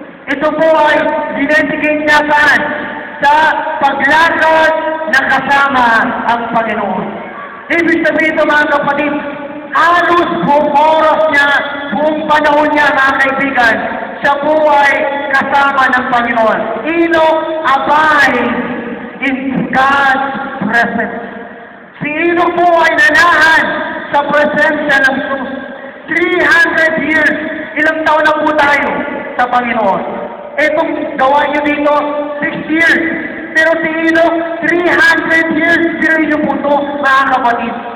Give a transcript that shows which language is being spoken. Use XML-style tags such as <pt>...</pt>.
<tl>Ito po ay dinedicate niya saan? Sa paglakad na kasama ang Panginoon. Ibig sabihin ito mga kapatid, halos buong oras niya, buong panahon niya mga kaibigan, siya po ay kasama ng Panginoon.</tl> <en>Enoch abide in God's presence.</en> <tl>Si Enoch po ay nanahan sa presensya ng Diyos. 300 years, ilang taon na po tayo sa Panginoon. Itong gawa niyo dito, 6 years. Pero si Enoch, 300 years, period po ito, mga kapatid.</tl>